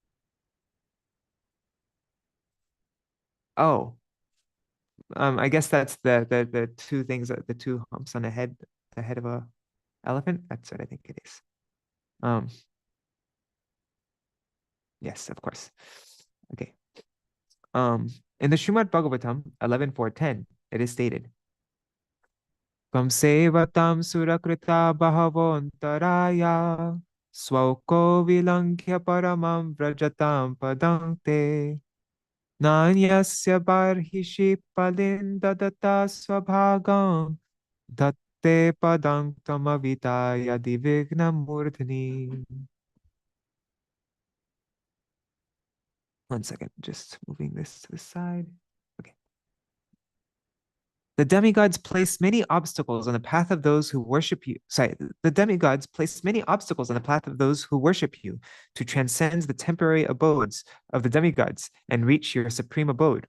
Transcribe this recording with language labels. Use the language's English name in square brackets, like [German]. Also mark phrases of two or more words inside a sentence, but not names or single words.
[English] Oh, I guess that's the two things, the two humps on the head of a elephant. That's what I think it is. Yes, of course. Okay. In the Śrīmad Bhagavatam 11.4.10, it is stated, [Sanskrit] Kam sevatam surakrita bhavantaraya swauko vilankhya paramam vrajatam padante Nanyasya barhishi palindadata svabhagam datte padang tamavitaya divignam murdhani. [English] One second, just moving this to the side. Okay. The demigods place many obstacles on the path of those who worship you. Sorry, the demigods place many obstacles on the path of those who worship you to transcend the temporary abodes of the demigods and reach your supreme abode.